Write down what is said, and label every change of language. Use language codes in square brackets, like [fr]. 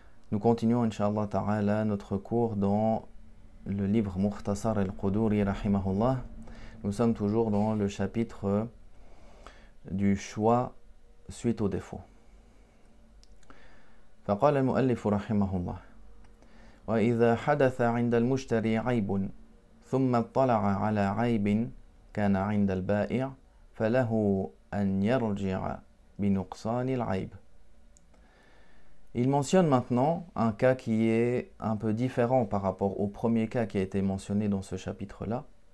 [fr] Nous continuons Inch'Allah Ta'ala notre cours dans le livre Mukhtasar al-Quduri rahimahullah. Nous sommes toujours dans le chapitre du choix suite au défaut. [ar] فقال المؤلف رحمه الله: وإذا حدث عند المشتري عيب ثم اطلع على عيب كان عند البائع فله أن يرجع بنقصان العيب. [fr] Il mentionne maintenant un cas qui est un peu différent par rapport au premier cas qui a été mentionné dans ce chapitre-là.